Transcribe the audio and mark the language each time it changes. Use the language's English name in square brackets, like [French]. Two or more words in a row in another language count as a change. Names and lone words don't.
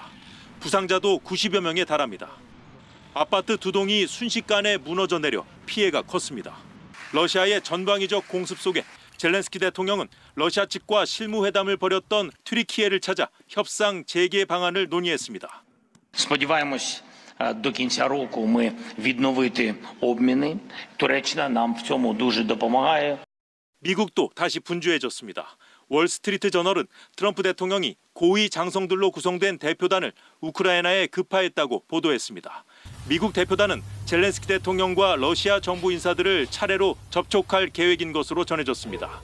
[Korean] 부상자도 90여 명에 달합니다. 아파트 2동이 순식간에 무너져 내려 피해가 컸습니다. 러시아의 전방위적 공습 속에 젤렌스키 대통령은 러시아 측과 실무회담을 벌였던 튀르키예를 찾아 협상 재개 방안을 논의했습니다. [Ukrainian] Сподіваємось, до кінця року ми відновити обміни. Туреччина нам в цьому дуже допомагає. [Korean] 미국도 다시 분주해졌습니다. 월스트리트 저널은 트럼프 대통령이 고위 장성들로 구성된 대표단을 우크라이나에 급파했다고 보도했습니다. 미국 대표단은 젤렌스키 대통령과 러시아 정부 인사들을 차례로 접촉할 계획인 것으로 전해졌습니다.